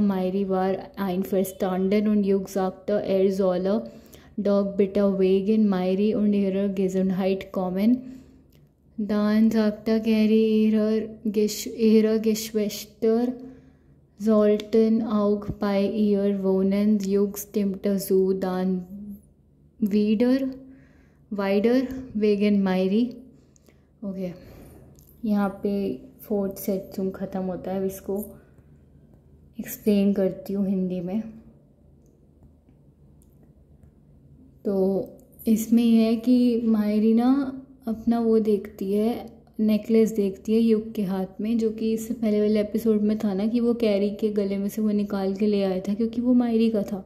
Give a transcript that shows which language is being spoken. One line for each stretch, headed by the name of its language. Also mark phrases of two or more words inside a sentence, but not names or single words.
German: Mairi war einverstanden und Jug sagte, solle doch bitte wegen Mairi und ihrer Gesundheit kommen. Dann sagte Carrie, ihre Geschwister sollten auch bei ihr wohnen. Jug stimmte zu, dann weiter wegen Mairi.
Hindi: ओके, यहाँ पे फोर्टसेत्सुंग ख़त्म होता है. अब इसको एक्सप्लेन करती हूँ हिंदी में. तो इसमें यह है कि मायरी ना अपना वो देखती है, नेकलेस देखती है युग के हाथ में, जो कि इससे पहले वाले एपिसोड में था ना कि वो कैरी के गले में से वो निकाल के ले आया था क्योंकि वो मायरी का था.